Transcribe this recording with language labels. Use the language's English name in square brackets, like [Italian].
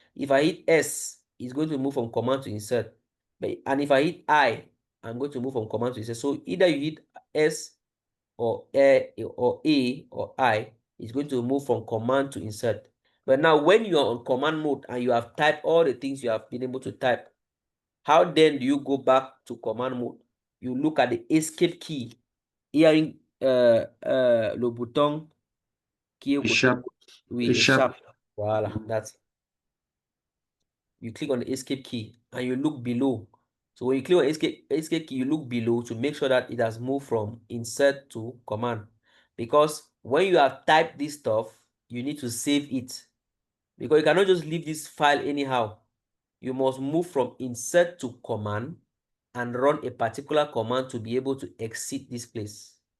[English] If I hit S, it's going to move from command to insert. And if I hit I, I'm going to move from command to insert. So either you hit S or A or I is going to move from command to insert. But now when you are on command mode and you have typed all the things you have been able to type, how then do you go back to command mode? You look at the escape key. [French] Hearing le bouton qui est au côté Échappe, gauche. Oui, échappe. échappe. Voilà, that's. [English] You click on the escape key and you look below. So when you click on escape key, you look below to make sure that it has moved from insert to command. Because when you have typed this stuff, you need to save it. Because you cannot just leave this file anyhow. You must move from insert to command and run a particular command to be able to exit this place.